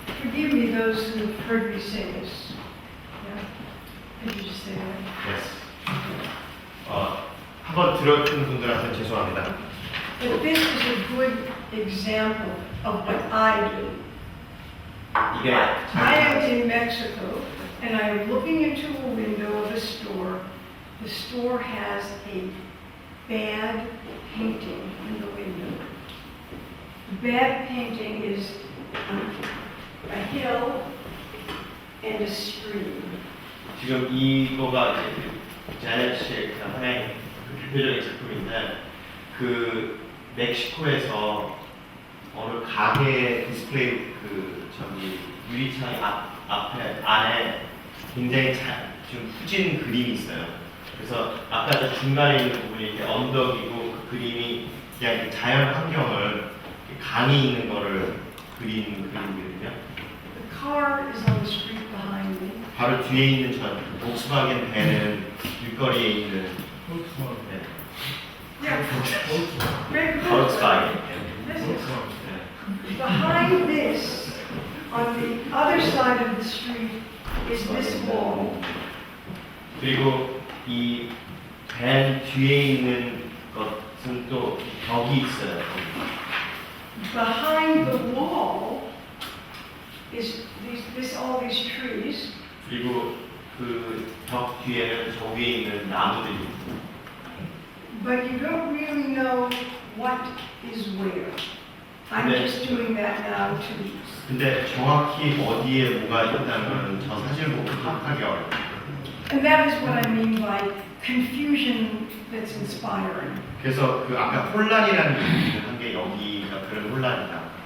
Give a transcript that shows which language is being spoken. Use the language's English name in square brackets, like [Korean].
[English] Forgive me those who have heard me say this. Yeah. Could you just say that? Yes. [Korean] 한번 들었던 분들한테 죄송합니다. [English] But this is a good example of what I do. [Korean] 이게 [English] I am in Mexico, and I am looking into a window of a store. The store has a bad painting in the window. The bad painting is a hill and a stream. [Korean] 지금 이거가 이제 자넷 씨의 그 하나의 그 대표적인 작품인데 그 멕시코에서 어느 가게 디스플레이 그 저기 유리창 앞에 안에 굉장히 좀 후진 그림이 있어요. 그래서 아까 저 중간에 있는 부분이 이렇게 언덕이고 그 그림이 그냥 이렇게 자연 환경을 강이 있는 거를 그린 그림이거든요. [English] The car is on the street behind me. [Korean] 바로 뒤에 있는 저 복스바겐 밴은 길거리에 있는 네. [English] Very good. Volkswagen. This is- Behind this, on the other side of the street, is this wall. [Korean] 그리고 이 밴 뒤에 있는 것은 또 벽이 있어요. [English] Behind the wall is all these trees. [Korean] 그리고 그 벽 뒤에는 저 위에 있는 나무들이 있고. [English] But you don't really know what is where. I'm [Korean] 네. [English] just doing that now to, [Korean] 근데 정확히 어디에 뭐가 있다는 저 사실 보고 파악하기 어려워요. [English] and that is what I mean by confusion that's inspiring. [Korean] 그래서 그 아까 혼란이라는 얘기를 한 게 여기가 그런 혼란이다.